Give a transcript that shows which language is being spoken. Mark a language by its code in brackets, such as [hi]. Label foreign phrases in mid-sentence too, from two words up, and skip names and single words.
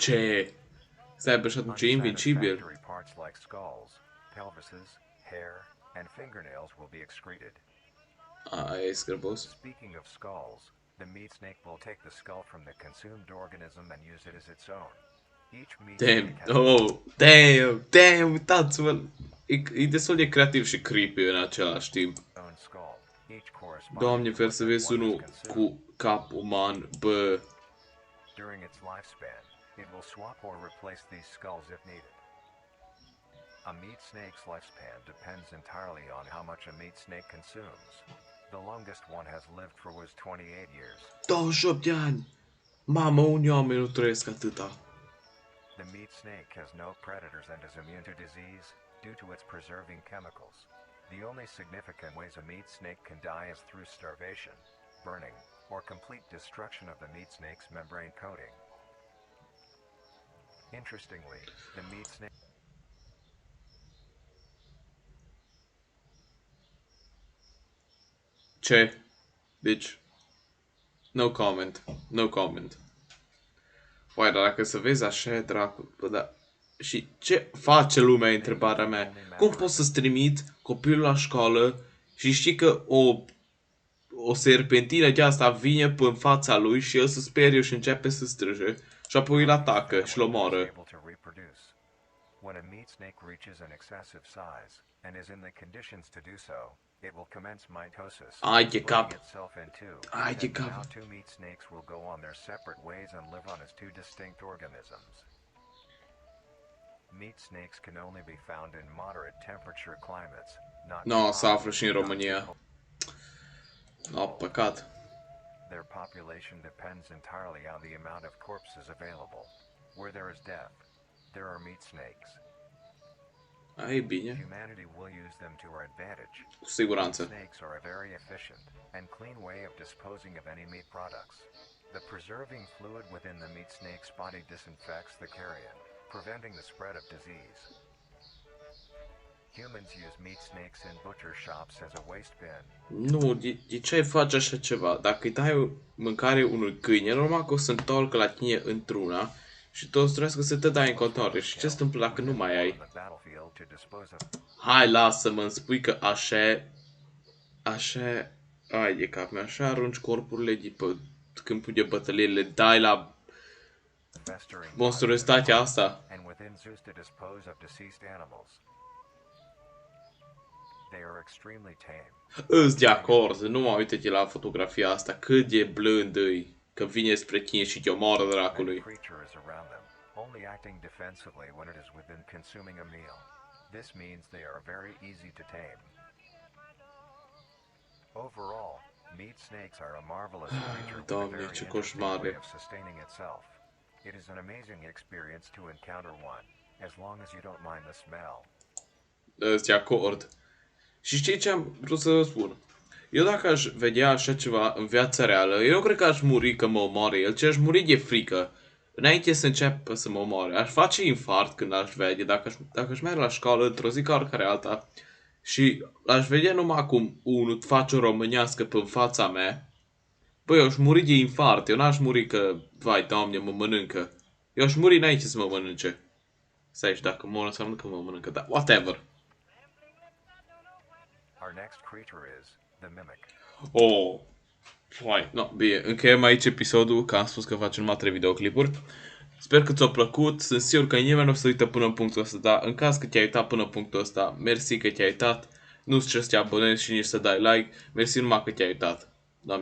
[ro] Ce? Stai, bă, și atunci e invincibil. [en] Unsatisfactory parts like skulls, pelvises, hair, and fingernails will be excreted. [ro] E scârbos. [en] Speaking of skulls, the meat snake will take the skull from the consumed organism and use it as its own. Each meat Damn, snake has oh, damn, [ro] uitați-vă. E destul de creativ și creepy în același timp. [en] its own skull. Each corresponding [ro] Doamne, [en] to [ro] fer [en] what [ro] să [en] the [ro] vezi [en] one is [ro] unul [en] consumed. [ro] cu cap uman, bă. [en] During its lifespan, it will swap or replace these skulls if needed. A meat snake's lifespan depends entirely on how much a meat snake consumes. The longest one has lived for was 28 years. [ro] 28 de ani. Mamă, unii oameni nu trăiesc atâta. [en] The meat snake has no predators and is immune to disease due to its preserving chemicals. The only significant ways a meat snake can die is through starvation, burning, or complete destruction of the meat snake's membrane coating. Interestingly, the meat snake... [ro] Ce? Deci... [en] No comment. No comment. [ro] Uai, dar dacă să vezi așa e dracu, bă, da. Și ce face lumea, întrebarea mea? Cum poți să-ți trimit copilul la școală și știi că o serpentină de asta vine pe în fața lui și el se sperie și începe să strige și apoi îl atacă și îl omoară. [en] When a meat snake reaches an excessive size and is in the conditions to do so, it will commence mitosis, splitting itself in two. Now two meat snakes will go on their separate ways and live on as two distinct organisms. Meat snakes can only be found in moderate temperature climates, not [ro] No, se află și în România. Oh, păcat. [en] Their population depends entirely on the amount of corpses available. Where there is death, there are meat snakes. [ro] Ai bine. [en] Humanity will use them to our advantage. [ro] Cu siguranță. [en] Snakes are a very efficient and clean way of disposing of any meat products. The preserving fluid within the meat snake's body disinfects the carrion, preventing the spread of disease. Humans use meat snakes in butcher shops as a waste bin. [ro] Nu, de ce ai face așa ceva? Dacă îi dai mâncare unui câine, normal că o să întorcă la tine într-una și tu o să trebuiască să te dai în continuare. Și ce se întâmplă dacă nu mai ai? Hai, lasă-mă, îmi spui că așa, ai de cap meu, așa arunci corpurile de pe câmpul de bătălie, le dai la monstruositatea asta. Îs de acord, nu mă uite la fotografia asta, cât de blând îi, că vine spre tine și te omoară dracului. [en] Only acting defensively when it is within consuming a meal. This means they are very easy to tame. Overall, meat snakes are a marvelous creature with a very interesting way of sustaining itself. It is an amazing experience to encounter one, as long as you don't mind the smell. [ro] De acord. Și știi ce am vrut să vă spun? Eu dacă aș vedea așa ceva în viața reală, eu nu cred că aș muri că mă omoare el, ci aș muri de frică. Înainte să înceapă să mă omoare. Aș face infart când aș vede, dacă aș merge la școală într-o zi ca oricare alta și aș vedea numai cum unul face o românească pe fața mea, băi, eu aș muri de infart. Eu n-aș muri că, vai, Doamne, mă mănâncă. Eu aș muri înainte să mă mănânce. Stai, și dacă mor înseamnă că mă mănâncă, dar whatever. [en] Our next creature is the mimic. Oh. [ro] Hai, no, bine, încheiem aici episodul, că am spus că facem numai 3 videoclipuri. Sper că ți-a plăcut, sunt sigur că nimeni nu o să uită până în punctul ăsta, dar în caz că te-ai uitat până în punctul ăsta, mersi că te-ai uitat, nu-ți cer să te abonezi și nici să dai like, mersi numai că te-ai uitat.